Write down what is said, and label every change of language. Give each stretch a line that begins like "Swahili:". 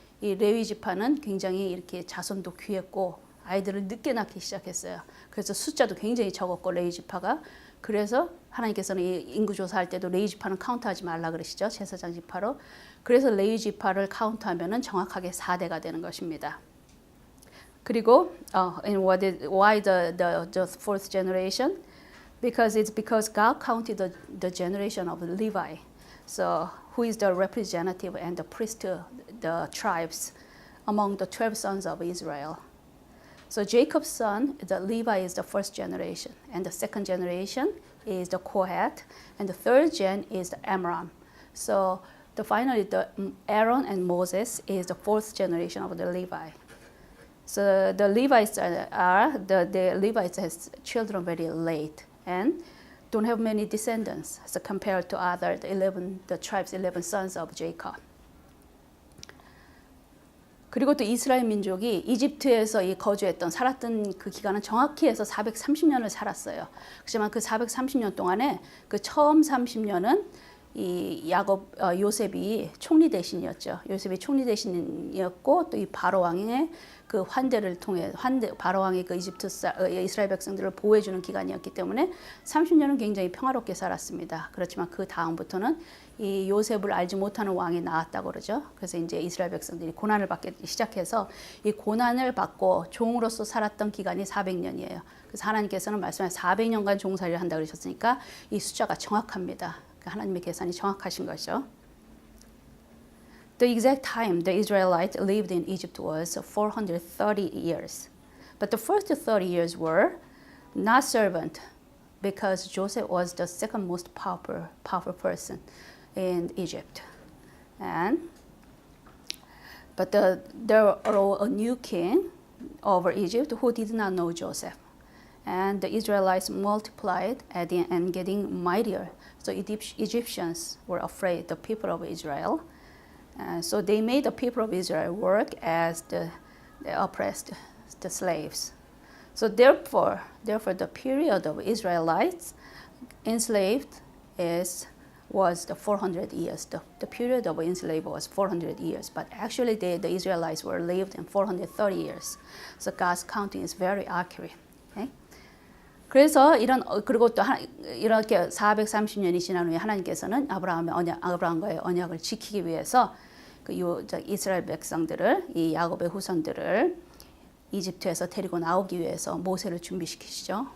Korean: 이 레위 지파는 굉장히 이렇게 자손도 귀했고 아이들을 늦게 낳기 시작했어요. 그래서 숫자도 굉장히 적었고 레위 지파가 그래서 하나님께서는 이 인구 조사할 때도 레위 지파는 카운트하지 말라 그러시죠. 제사장 지파로. 그래서 레위 지파를 카운트하면은 정확하게 4대가 되는 것입니다. 그리고
English: and why the fourth generation? Because God counted the generation of Levi. So who is the representative and the priest, the tribes among the 12 sons of Israel. So Jacob's son, the Levi is the first generation, and the second generation is the Kohath, and the third gen is the Amram. So finally, the Aaron and Moses is the fourth generation of the Levi. So the Levites the Levites has children very late and don't have many descendants. So compared to other the tribes 11 sons of Jacob.
Korean: 그리고 또 이스라엘 민족이 이집트에서 거주했던 살았던 그 기간은 정확히 해서 430년을 살았어요. 그렇지만 그 430년 동안에 그 처음 30년은 이 요셉이 총리 대신이었죠. 요셉이 총리 대신이었고 또 이 바로 왕의 그 환대를 통해 바로 왕의 그 이스라엘 백성들을 보호해주는 기간이었기 때문에 30년은 굉장히 평화롭게 살았습니다. 그렇지만 그 다음부터는 이 요셉을 알지 못하는 왕이 나왔다고 그러죠. 그래서 이제 이스라엘 백성들이 고난을 받기 시작해서 이 고난을 받고 종으로서 살았던 기간이 400년이에요. 그래서 하나님께서는 말씀하신 400년간 종살이를 한다고 그러셨으니까 이 숫자가 정확합니다. 하나님의 계산이 정확하신 거죠.
English: The exact time the Israelites lived in Egypt was 430 years. But the first 30 years were not servant because Joseph was the second most powerful person in Egypt. But there arose a new king over Egypt who did not know Joseph. And the Israelites multiplied and getting mightier. So Egyptians were afraid, the people of Israel. So they made the people of Israel work as the oppressed, the slaves. So therefore, the period of Israelites enslaved was the 400 years. The period of enslavement was 400 years, but actually the Israelites were lived in 430 years. So God's counting is very accurate. Okay?
Korean: 그래서 그리고 또 이렇게 430년이 지난 후에 하나님께서는 아브라함과의 언약을 지키기 위해서 이스라엘 백성들을 이 야곱의 후손들을 이집트에서 데리고 나오기 위해서 모세를 준비시키시죠.